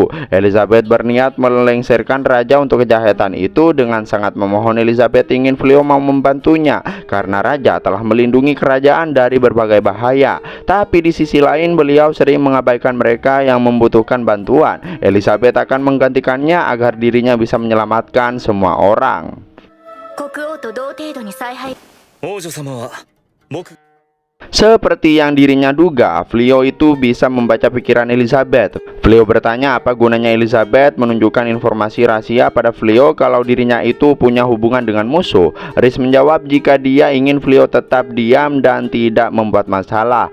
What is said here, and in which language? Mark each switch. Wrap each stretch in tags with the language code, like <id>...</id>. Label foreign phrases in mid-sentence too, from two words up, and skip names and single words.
<id>Elizabeth berniat melengsarkan raja untuk kejahatan itu dengan sangat memohon Elizabeth ingin beliau mau membantunya karena raja telah melindungi kerajaan dari berbagai bahaya. Tapi di sisi lain beliau sering mengabaikan mereka yang membutuhkan bantuan. Elizabeth akan menggantikannya agar dirinya bisa menyelamatkan semua orang.</id> <ja>国王と同程度に采配。王女様は僕</ja> <id>Seperti yang dirinya duga, Vleo itu bisa membaca pikiran Elizabeth. Vleo bertanya apa gunanya Elizabeth menunjukkan informasi rahasia pada Vleo kalau dirinya itu punya hubungan dengan musuh. Rhys menjawab jika dia ingin Vleo tetap diam dan tidak membuat masalah.</id>